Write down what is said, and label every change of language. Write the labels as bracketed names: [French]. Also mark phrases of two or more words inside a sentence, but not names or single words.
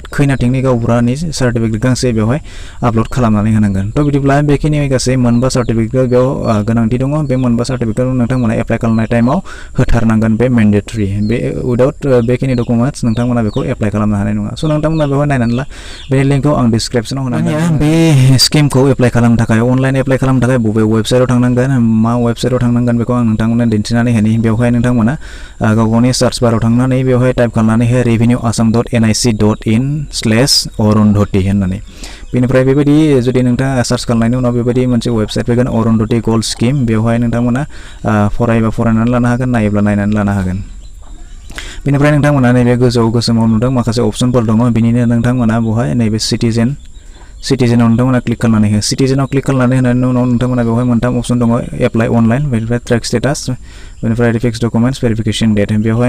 [Bodo] खैनाथिंनि गावबुरानि सार्टिफिकेट गांसे बेवहाय आपलोड खालामनानै होनांगोन थ' बिदिब्ला बेखिनि गासै मोनबा सार्टिफिकेट बेयाव गोनांथि दङ बे मोनबा सार्टिफिकेट नोंथांमोना एप्लाइ खालामनाय टाइमाव होथारनांगोन बे मेन्डेटरि बे उइदाउट बेखिनि डकुमेन्ट्स नोंथांमोना बेखौ एप्लाइ खालामनो हानाय नङा स' नोंथांमोना बेवहाय नायनानै ला बेनि लिंकखौ आं डिसक्रिपसनाव होनांगोन बे स्किमखौ एप्लाइ खालामनो थाखाय [English] online apply [Bodo] खालामनो थाखाय बबे वेबसाइटआव थांनांगोन मा वेबसाइटआव थांनांगोन बेखौ आं नोंथांमोननो दिन्थिनानै होनि बेवहाय नोंथांमोना गावनि [English] search barआव [Bodo] थांनानै बेवहाय टाइप खालामनानै हो revenue.assam.nic.in/arundhati होननानै बेनिफ्राय बेबायदि जुदि नोंथाङा सार्च खालामनायनि उनाव बेबायदि मोनसे वेबसाइट फैगोन अरुन्धति गोल्ड स्किम बेवहाय नोंथांमोना फरायनानै लानो हागोन नायोब्ला नायनानै लानो हागोन बेनिफ्राय नोंथांमोना नैबे गोजौआव गोसोमाव नुदों माखासे अपसनफोर दङ बिनिनो नोंथांमोना बेवहाय नैबे सिटिजेनाव नोंथांमोना क्लिक खालामनानै हो सिटिजेनाव क्लिक खालामनानै होनायनि उनाव नोंथांमोना बेवहाय मोनथाम अपसन दङ [English] apply online [Bodo] बेनिफ्राय [English] track status [Bodo] बेनिफ्राय [English] fix documents verification date [Bodo] बेवहाय